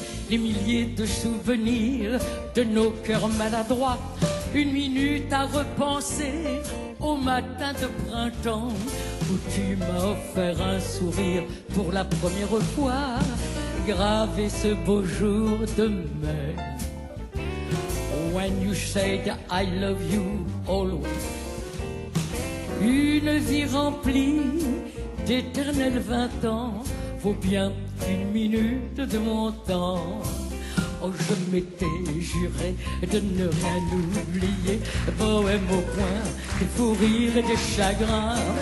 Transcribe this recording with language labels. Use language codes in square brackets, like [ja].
[fr] les milliers de souvenirs de nos cœurs maladroits. Une minute à repenser au matin de printemps où tu m'as offert un sourire pour la première fois, gravé ce beau jour de mai. [en] When you said I love you always. [fr] Une vie remplie d'éternels 20 ans vaut bien une minute de mon temps. Oh, je m'étais juré de ne rien oublier, bohème au point des fous rires et des chagrins.